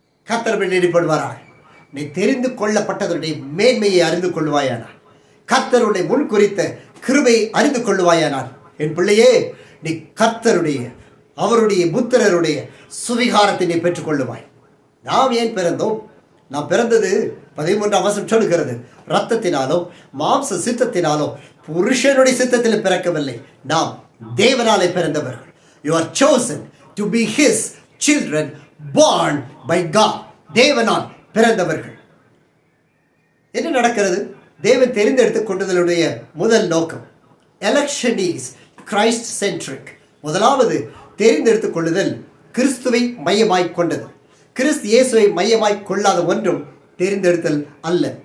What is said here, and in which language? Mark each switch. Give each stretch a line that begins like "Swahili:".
Tamil: கர்த்தர் மேல் ஈடுபடுவாராக. நீ தெரிந்து கொள்ளப்பட்டதனுடைய மேன்மையை அறிந்து கொள்வாயானால், கர்த்தருடைய முன் குறித்த கிருபையை அறிந்து கொள்வாயானால், என் பிள்ளையே, நீ கர்த்தருடைய அவருடைய புத்திரருடைய சுவிகாரத்தை நீ பெற்றுக்கொள்ளுவாய். நாம் ஏன் பிறந்தோம்? நாம் பிறந்தது 13ஆம் வசனம் சொல்லுகிறது, இரத்தத்தினாலோ மாம்ச சித்தத்தினாலோ புருஷனுடைய சித்தத்தில் பிறக்கவில்லை, நாம் தேவனாலே பிறந்தவர்கள்.
English: You are chosen to be his children, born by God.
Tamil: தேவனால் பிறந்தவர்கள். என்ன நடக்கிறது? தேவன் தெரிந்தெடுத்துக் கொண்டதனுடைய முதல் நோக்கம்
English: election is Christ centric.
Tamil: முதலாவது தெரிந்தெடுத்துக் கொள்ளுதல் கிறிஸ்துவை மையமாய் கொண்டது. கிறிஸ்து இயேசுவை மையமாய் கொள்ளாத ஒன்றும் தெரிந்தெடுத்தல் அல்ல.